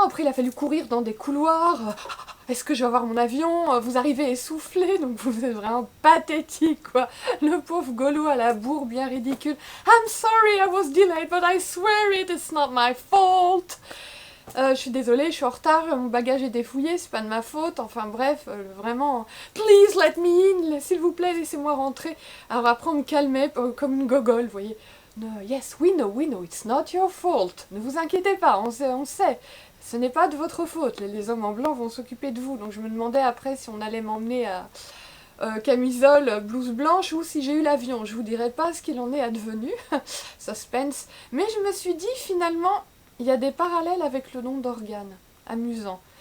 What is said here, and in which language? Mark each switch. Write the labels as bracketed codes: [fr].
[fr] Après, il a fallu courir dans des couloirs. Est-ce que je vais avoir mon avion? Vous arrivez essoufflé, donc vous êtes vraiment pathétique, quoi. Le pauvre Golo à la bourre, bien ridicule. [en] I'm sorry I was delayed, but I swear it's not my fault. [fr] Je suis désolée, je suis en retard, mon bagage est défouillé, c'est pas de ma faute, enfin bref, vraiment, [en] please let me in, [fr] s'il vous plaît, laissez-moi rentrer. Alors après, on me calmait comme une gogole, vous voyez. [en] No, yes, we know, it's not your fault. [fr] Ne vous inquiétez pas, on sait. Ce n'est pas de votre faute, les hommes en blanc vont s'occuper de vous. Donc je me demandais après si on allait m'emmener à camisole, blouse blanche ou si j'ai eu l'avion. Je vous dirai pas ce qu'il en est advenu, suspense. Mais je me suis dit finalement, il y a des parallèles avec le don d'organes. Amusant.